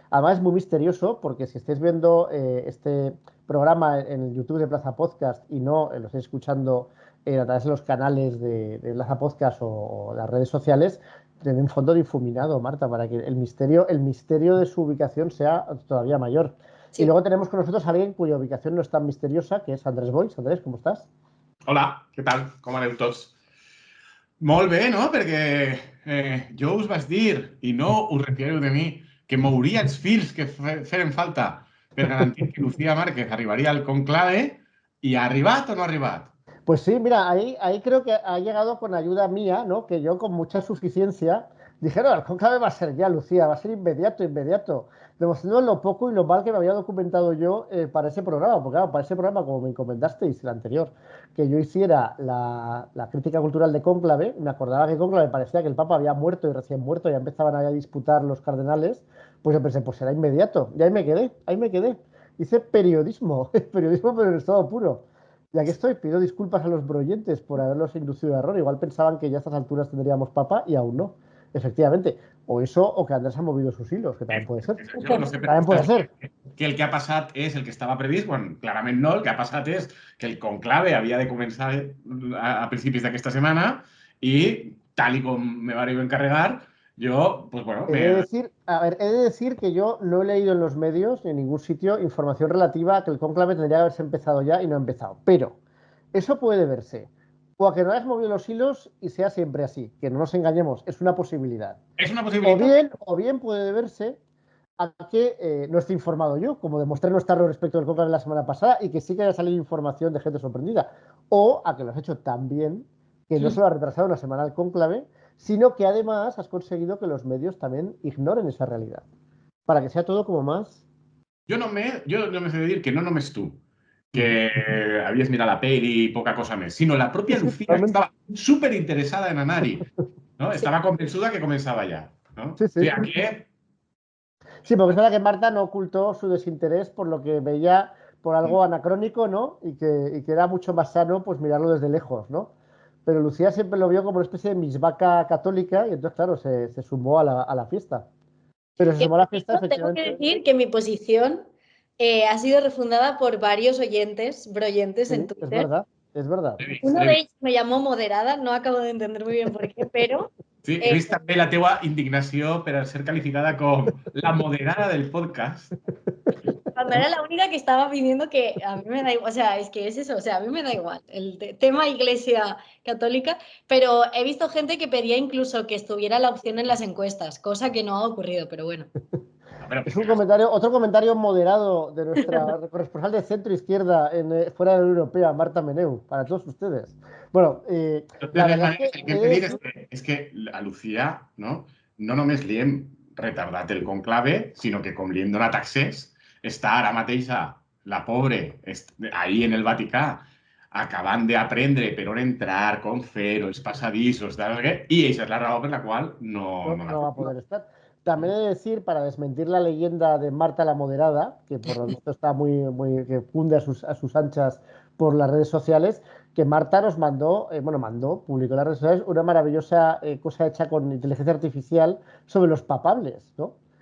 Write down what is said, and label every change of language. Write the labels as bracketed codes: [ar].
[es] Además es muy misterioso porque si estáis viendo este programa en el YouTube de Plaza Podcast y no lo estáis escuchando a través de los canales de Plaza Podcast o las redes sociales, tiene un fondo difuminado, Marta, para que el misterio de su ubicación sea todavía mayor. Y Sí. luego tenemos con nosotros a alguien cuya ubicación no es tan misteriosa, que és Andrés Boix. [ca] Andrés, com estàs? Hola, què tal? Com aneu tots? Molt bé, no? Perquè jo us vaig dir, i no us refieu de mi, que mouria els fils que feren falta per garantir que Lucía Márquez arribaria al conclave, i ha arribat o no ha arribat? [es] Pues sí, mira, ahí creo que ha llegado con ayuda mía, ¿no? Que yo con mucha suficiencia dije, no, el cónclave va a ser ya, Lucía, va a ser inmediato, demostrando lo poco y lo mal que me había documentado yo para ese programa, porque claro, para ese programa, como me encomendasteis el anterior, que yo hiciera la crítica cultural de cónclave, me acordaba que cónclave parecía que el Papa había muerto y recién muerto, ya empezaban a disputar los cardenales, pues yo pensé, pues será inmediato, y ahí me quedé. Hice periodismo, periodismo pero en estado puro. Y aquí estoy, pido disculpas a los broyentes por haberlos inducido a error. Igual pensaban que ya a estas alturas tendríamos papa y aún no. Efectivamente. O eso, o que Andrés ha movido sus hilos, que también puede ser. Jo no sé, También puede ser. [ca] que el que ha passat és el que estava previst, quan clarament no, el que ha passat és que el conclave havia de començar a principis d'aquesta setmana i, tal i com me vareu encarregar, [es] yo, pues bueno, He de decir que yo no he leído en los medios ni en ningún sitio información relativa a que el cónclave tendría que haberse empezado ya y no ha empezado. Pero eso puede verse o a que no hayas movido los hilos y sea siempre así, que no nos engañemos, es una posibilidad. [ca] És una possibilitat. [es] O bien puede verse a que no esté informado yo, como demostré no estarlo respecto del cónclave la semana pasada y que sí que haya salido información de gente sorprendida. O a que lo has hecho tan bien que no solo ha retrasado una semana el cónclave, sino que además has conseguido que los medios también ignoren esa realidad. Para que sea todo como más... [ca] Jo només he de dir que no només tu, que havies mirat la peli i poca cosa més, sinó la pròpia Lucía, que estava superinteressada en anar-hi, no? Estava convençuda que començava ja. ¿No? [es] Sí, sí. O sea, que... Sí, porque es verdad que Marta no ocultó su desinterés por lo que veía por algo anacrónico, ¿no? Y que era mucho más sano pues mirarlo desde lejos, ¿no? Pero Lucía siempre lo vio como una especie de misvaca católica y entonces, claro, se sumó a la fiesta. Pero se sumó a la fiesta, efectivamente. Tengo que decir que mi posición ha sido refundada por varios broyentes Sí, en Twitter. es verdad. Uno de ellos me llamó moderada, no acabo de entender muy bien por qué, pero... [ca] Sí, he vist també la teua indignació per a ser calificada com la moderada del podcast. [es] Cuando era la única que estaba pidiendo que a mí me da igual, o sea, es que es eso, o sea, a mí me da igual el tema Iglesia Católica, pero he visto gente que pedía incluso que estuviera la opción en las encuestas, cosa que no ha ocurrido, pero bueno. Es un comentario, otro comentario moderado de nuestra corresponsal de centro izquierda fuera de la Unión Europea, Marta Meneu, para todos ustedes. Bueno, la verdad [ca] el que hem de dir és que a Lucía no només li hem retardat el conclave, sinó que com li hem donat accés, està ara mateix la pobre ahí en el Vaticà, acabant d'aprendre per on entrar, com fer-ho, els passadissos, i això és la raó per la qual no [es] va a poder estar. También he de decir, para desmentir la leyenda de Marta la Moderada, que por lo visto está que cunde a sus anchas por las redes sociales, que Marta nos mandó, publicó en las redes sociales una maravillosa cosa hecha con inteligencia artificial sobre los papables, ¿no?